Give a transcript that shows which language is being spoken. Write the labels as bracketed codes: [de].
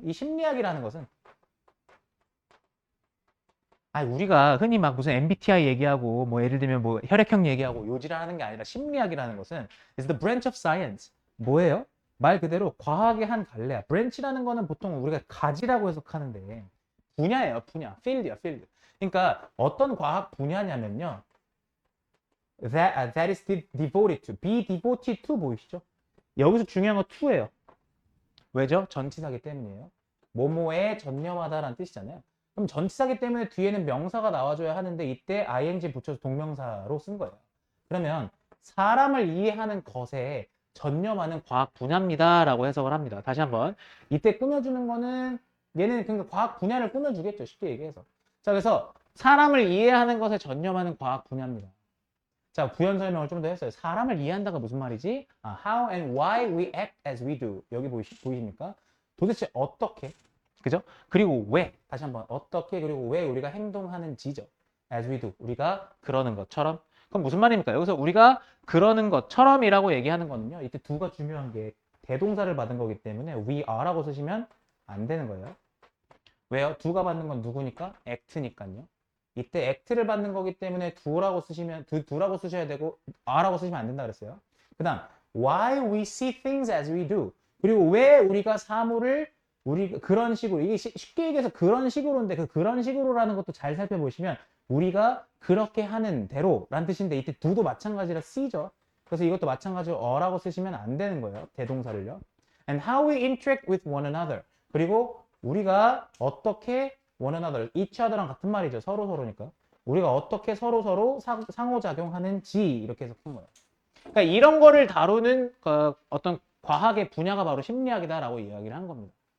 [ko] 이 심리학이라는 것은 우리가 흔히 막 무슨 MBTI 얘기하고 뭐 예를 들면 뭐 혈액형 얘기하고 요지를 하는 게 아니라 심리학이라는 것은 [en] is the branch of science. [ko] 뭐예요? 말 그대로 과학의 한 갈래야. branch라는 거는 보통 우리가 가지라고 해석하는데 분야예요, 분야. field야, field. 그러니까 어떤 과학 분야냐면요. [en] that is devoted to, be devoted to [ko] 보이시죠? 여기서 중요한 건 to예요. 왜죠? 전치사기 때문이에요. 뭐뭐에 전념하다라는 뜻이잖아요. 그럼 전치사기 때문에 뒤에는 명사가 나와줘야 하는데 이때 ing 붙여서 동명사로 쓴 거예요. 그러면 사람을 이해하는 것에 전념하는 과학 분야입니다 라고 해석을 합니다. 다시 한번 이때 꾸며주는 거는 얘는 그러니까 과학 분야를 꾸며주겠죠. 쉽게 얘기해서. 자, 그래서 사람을 이해하는 것에 전념하는 과학 분야입니다. 자, 부연 설명을 좀 더 했어요. 사람을 이해한다가 무슨 말이지? [en] How and why we act as we do. [ko] 여기 보이십니까? 도대체 어떻게? 그죠? 그리고 왜? 다시 한번 어떻게 그리고 왜 우리가 행동하는지죠. [en] As we do. [ko] 우리가 그러는 것처럼. 그럼 무슨 말입니까? 여기서 우리가 그러는 것처럼이라고 얘기하는 거는요. 이때 두가 중요한 게 대동사를 받은 거기 때문에 we are라고 쓰시면 안 되는 거예요. 왜요? 두가 받는 건 누구니까? act니까요. 이때 act를 받는 거기 때문에 두라고 쓰셔야 되고 are라고 쓰시면 안 된다 그랬어요. 그 다음 [en] why we see things as we do. [ko] 그리고 왜 우리가 사물을 그런 식으로, 이게 쉽게 얘기해서 그런 식으로인데 그 그런 식으로라는 것도 잘 살펴보시면 우리가 그렇게 하는 대로라는 뜻인데 이때 두도 마찬가지라 C죠. 그래서 이것도 마찬가지로 어라고 쓰시면 안 되는 거예요. 대동사를요. [en] and how we interact with one another. [ko] 그리고 우리가 어떻게 one another, each other랑 같은 말이죠. 서로니까. 우리가 어떻게 서로 상호작용하는지 이렇게 해서 푼 거예요. 그러니까 이런 거를 다루는 어떤 과학의 분야가 바로 심리학이다라고 이야기를 한 겁니다.